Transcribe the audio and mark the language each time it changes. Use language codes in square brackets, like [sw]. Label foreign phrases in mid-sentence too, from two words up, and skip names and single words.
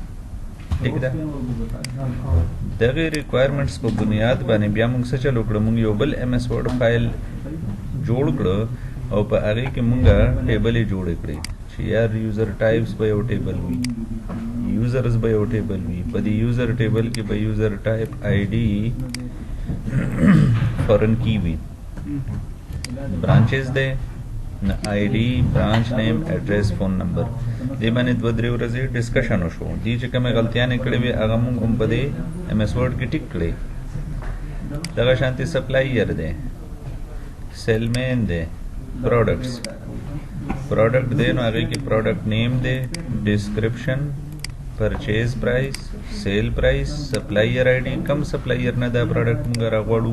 [ps] ٹھیک ده دغه ریکوایرمنټس په بنیاد باندې بیا موږ څه چلو کړو موږ یو بل [en] MS Word file [ps] جوړ کړو او په هغه کې موږ ټیبل جوړ کړی چې یار [en] user types [ps] به یو ټیبل وي یوزرز به یو ټیبل وي په دې [en] user table [ps] کې به [en] user type ID foreign key [ps] وي برانچز ده [en] ID branch name address phone number [ps] دې باندې دوه درې ورځې ډسکشن وشو. دې چې کومه غلطیانې کړې وي هغه موږ هم په دې ایم ایس ورډ کې ټیک کړې. دغه شانتي سپلایر دی سیلمین دی [en] products product [ps] دی نو هغې کې [en] product name [ps] دی [en] description purchase price sale price supplier ID [ps] کم سپلایر نه دا پروډکټ موږ راغواړو.